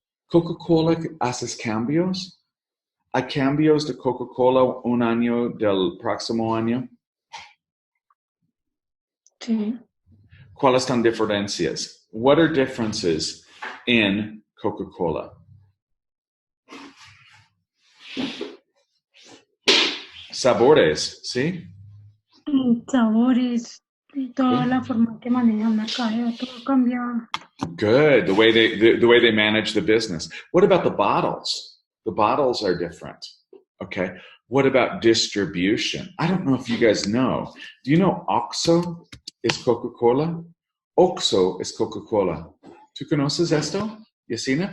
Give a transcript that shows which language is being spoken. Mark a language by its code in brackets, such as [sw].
[es] ¿Coca-Cola haces cambios? ¿Hay cambios de Coca-Cola un año del próximo año? Sí. ¿Cuáles son diferencias? [en] What are differences in Coca-Cola? [es] Sabores, ¿sí? Sabores, toda la forma que manejan el mercadeo, todo cambia. [en] Good. The way they manage the business. What about the bottles? The bottles are different. Okay. What about distribution? I don't know if you guys know. Do you know OXXO is Coca-Cola? OXXO is Coca-Cola. [es] ¿Tú conoces esto, Yasina?